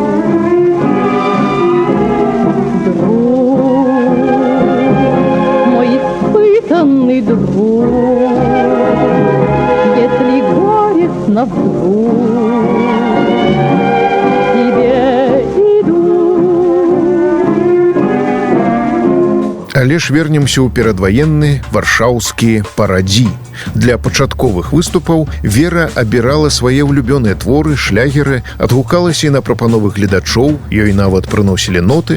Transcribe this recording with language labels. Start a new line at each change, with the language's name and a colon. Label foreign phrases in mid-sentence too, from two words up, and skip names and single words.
Russian: Друг, мой испытанный друг, если горестно вдруг тебе иду.
Belarusian: Але ж вернемся ў перадваенны варшаўскі парадзі. Для пачатковых выступаў Вера абірала свае ўлюбёныя творы, шлягеры, адгукалася і на прапановы гледачоў, ёй нават прыносілі ноты.